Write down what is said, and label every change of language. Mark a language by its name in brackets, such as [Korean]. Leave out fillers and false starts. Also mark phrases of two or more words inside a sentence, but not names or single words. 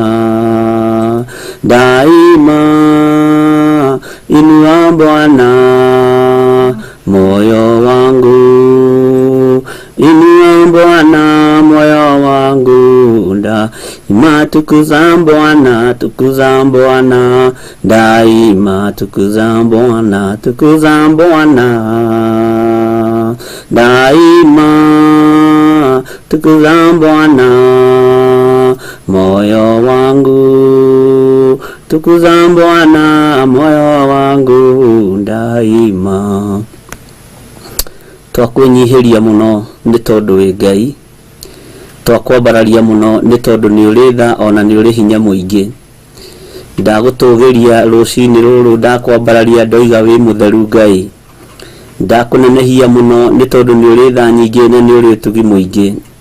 [Swahili] daima, inua Bwana moyo wangu, inua Bwana moyo wangu daima, tukuza Bwana, tukuza Bwana daima, tukuza Bwana, tukuza Bwana daima, tukuza Bwana moyo wangu, tukuza Bwana moyo wangu daima. [Kikuyu] Twakũnyihiria muno nĩ tondũ wĩ Ngai, twakwambararia muno nĩ tondũ nĩ ũrĩ tha ona nĩ ũrĩ hinya mũingĩ. Ndagũtũgĩria rũcinĩ rũrũ ndakwambararia ndoiga wĩ mũtheru Ngai, ndakũnenehia muno nĩ tondũ nĩ ũrĩ tha nyingĩ na nĩ ũrĩ ũtugi mũingĩ.